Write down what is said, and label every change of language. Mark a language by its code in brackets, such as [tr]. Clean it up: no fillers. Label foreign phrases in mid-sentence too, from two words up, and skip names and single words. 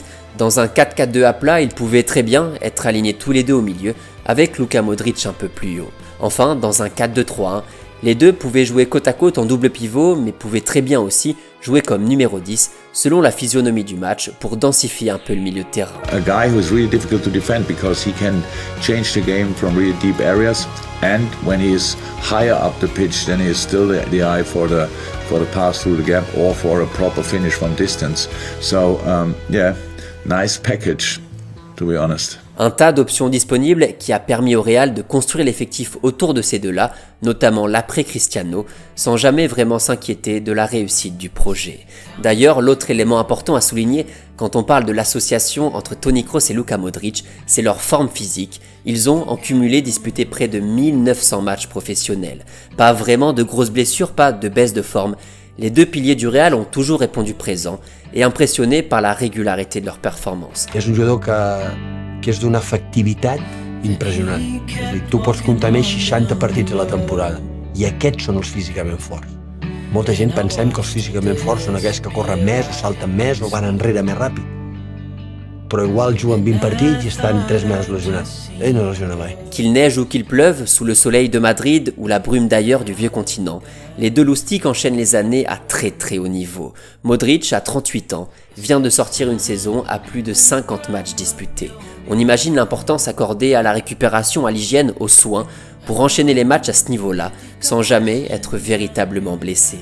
[fr] Dans un 4-4-2 à plat, ils pouvaient très bien être alignés tous les deux au milieu avec Luka Modric un peu plus haut. Enfin, dans un 4-2-3-1, les deux pouvaient jouer côte à côte en double pivot, mais pouvaient très bien aussi jouer comme numéro 10, selon la physionomie du match, pour densifier un peu le milieu de terrain. [en] A guy who's really difficult to defend because he can change the game from really deep areas, and when he's higher up the pitch, then he is still the eye for the pass through the gap or for a proper finish from distance. So yeah, nice package, to be honest. [fr] Un tas d'options disponibles qui a permis au Real de construire l'effectif autour de ces deux-là, notamment l'après-Cristiano, sans jamais vraiment s'inquiéter de la réussite du projet. D'ailleurs, l'autre élément important à souligner quand on parle de l'association entre Toni Kroos et Luka Modric, c'est leur forme physique. Ils ont en cumulé disputé près de 1900 matchs professionnels. Pas vraiment de grosses blessures, pas de baisse de forme. Les deux piliers du Real ont toujours répondu présents et impressionnés par la régularité de leur performance. [ca] És un jugador que és d'una efectivitat impressionant. És a dir, tu pots comptar més 60 partits a la temporada i aquests són els físicament forts. Molta gent pensem que els físicament forts són aquells que corren més o salten més o van enrere més ràpid. Però igual juguen 20 partits i estan 3 mesos lesionats. Ell no lesiona mai. [fr] Qu'il neige ou qu'il pleuve, sous le soleil de Madrid ou la brume d'ailleurs du vieux continent, les deux loustiques enchaînent les années à très haut niveau. Modric, à 38 ans, vient de sortir une saison à plus de 50 matchs disputés. On imagine l'importance accordée à la récupération, à l'hygiène, aux soins, pour enchaîner les matchs à ce niveau-là, sans jamais être véritablement blessé.